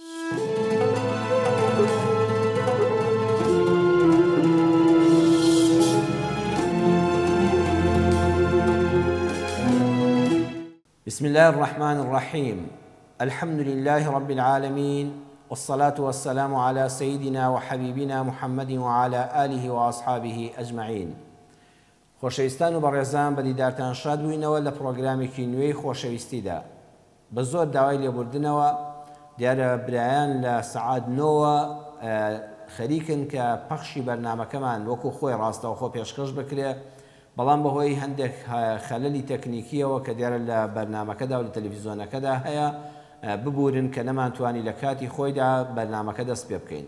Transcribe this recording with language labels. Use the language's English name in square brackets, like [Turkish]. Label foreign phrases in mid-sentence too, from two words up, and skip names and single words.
[Arabic] بسم الله الرحمن الرحيم. الحمد لله رب العالمين، والصلاة والسلام على سيدنا وحبيبنا محمد وعلى آله وأصحابه أجمعين. [Central Kurdish] خۆشەویستان و بەڕێزان بە دیدارتان شاد بووینەوە لە پرۆگرامێکی نوێی خۆشەویستیدا. بە زۆر داوای لێبوردنەوە دیارە برایان لە سەعات 9 خەریکن کە پەخشی بەرنامەکەمان وەکو خۆی ڕاستەوخۆ پێشکەش بکرێ، بەڵام بەهۆی هەندێک خەلەلی تەکنیکیەوە کە دیارە لە بەرنامەکەدا و لە تەلەڤیزۆنەکەدا هەیە ببورن کە نەمانتوانی لە کاتی خۆیدا بەرنامەکە دەست پێ بکەین.